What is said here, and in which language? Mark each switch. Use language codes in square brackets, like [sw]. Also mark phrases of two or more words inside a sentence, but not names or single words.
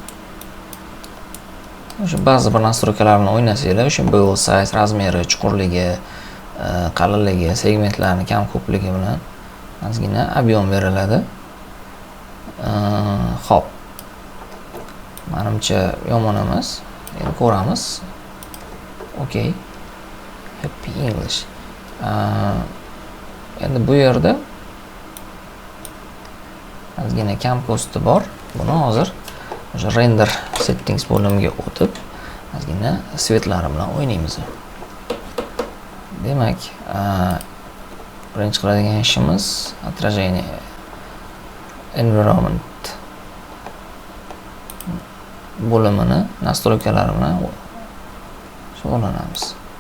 [uz] O'sha ba'zi bir nastroykalarni o'ynasanglar, o'sha [en] bevel size, [uz] razmeri, chuqurligi, qalinligi, segmentlarning kam ko'pligi bilan ozgina ob'yom beriladi. Hop. Menimcha yomon emas. Endi ko'ramiz. [en] Okay. Happy English. [uz] Endi bu yerda ozgina kam kosti bor. Buni hozir o'sha [en] render settings [uz] bo'limiga o'tib, ozgina svetlari bilan o'ynaymiz. Demak, birinchi qiladigan ishimiz отражение environment bo'limini nastroykalari bilan shug'ullanamiz.